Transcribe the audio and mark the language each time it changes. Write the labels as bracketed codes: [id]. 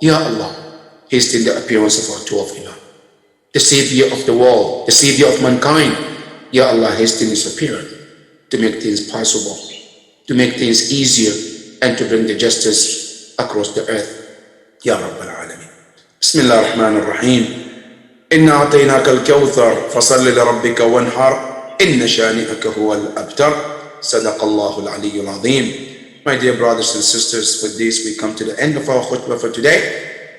[en] Ya Allah, hasten the appearance of our 12th Imam, the savior of the world, the savior of mankind. Ya Allah, hasten his appearance to make things possible, to make things easier, and to bring the justice across the earth. [ar] Ya Rabbal Alameen. Bismillah ar-Rahman ar-Rahim. إنا أعطيناك الكوثر فصل لربك وانحر إن شانئك هو الأبتر صدق الله العلي العظيم. [en] My dear brothers and sisters, with this we come to the end of our khutbah for today.